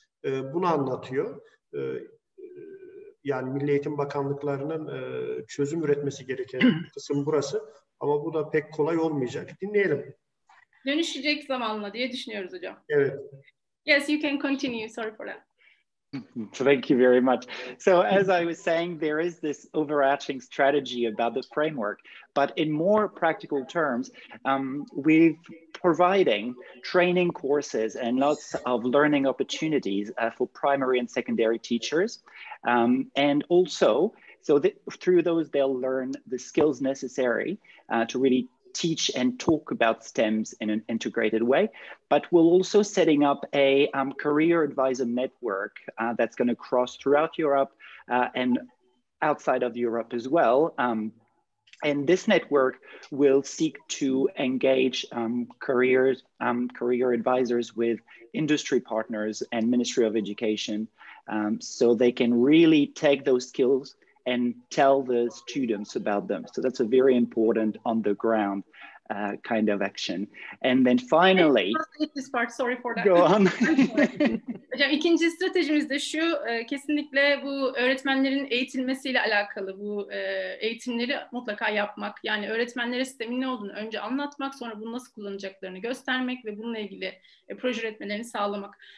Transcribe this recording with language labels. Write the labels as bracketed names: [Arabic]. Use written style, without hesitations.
[Turkish] Bunu anlatıyor. Yani Milli Eğitim Bakanlıklarının çözüm üretmesi gereken kısım burası. Ama bu da pek kolay olmayacak. Dinleyelim. Dönüşecek zamanla diye düşünüyoruz hocam. Evet. [English] Yes, you can continue. Sorry for that. Thank you very much. So as I was saying, there is this overarching strategy about the framework, but in more practical terms, we're providing training courses and lots of learning opportunities for primary and secondary teachers. And also, so that through those, they'll learn the skills necessary to really teach and talk about STEMs in an integrated way, but we're also setting up a career advisor network that's going to cross throughout Europe and outside of Europe as well. And this network will seek to engage career advisors with industry partners and Ministry of Education, so they can really take those skills and tell the students about them. So that's a very important on the ground kind of action. And then finally, this part, sorry for that. Go on. [Turkish] Hocam ikinci stratejimiz de şu, kesinlikle bu öğretmenlerin eğitilmesiyle alakalı, bu eğitimleri mutlaka yapmak. Yani öğretmenlere sistemin ne olduğunu önce anlatmak, sonra bunu nasıl kullanacaklarını göstermek ve bununla ilgili proje üretmelerini sağlamak.